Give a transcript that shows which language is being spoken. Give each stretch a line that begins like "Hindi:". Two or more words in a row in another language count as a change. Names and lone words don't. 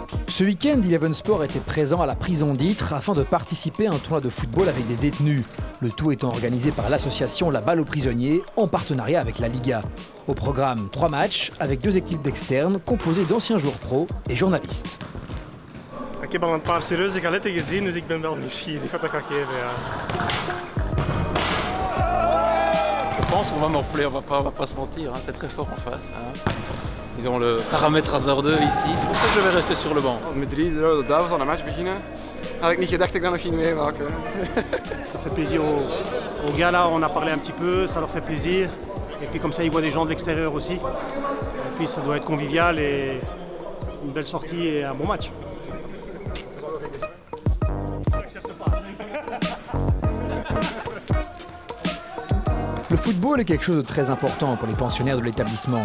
French: Ce week-end, Eleven Sport était présent à la prison d'Ytre afin de participer à un tournoi de football avec des détenus. Le tout étant organisé par l'association La Balle aux Prisonniers en partenariat avec la Liga. Au programme, 3 matchs avec 2 équipes d'externes composées d'anciens joueurs pro et journalistes.
Dutch: Ik heb al een paar serieuze galetten gezien, dus ik ben wel nieuwsgierig wat dat gaat geven. Ja.
French: Je pense qu'on va morfler, on va pas se mentir, hein, c'est très fort en face. Hein. Ils ont le paramètre Hazard 2 ici, c'est pour ça que je vais rester sur le banc.
Dutch: Met 3-0 de Duivels aan de match beginnen, had ik niet gedacht dat ik dat nog ging meemaken.
French: Ça fait plaisir aux gars là, on a parlé un petit peu, ça leur fait plaisir. Et puis comme ça ils voient des gens de l'extérieur aussi. Et puis ça doit être convivial et une belle sortie et un bon match. Le football est quelque chose de très important pour les pensionnaires de l'établissement.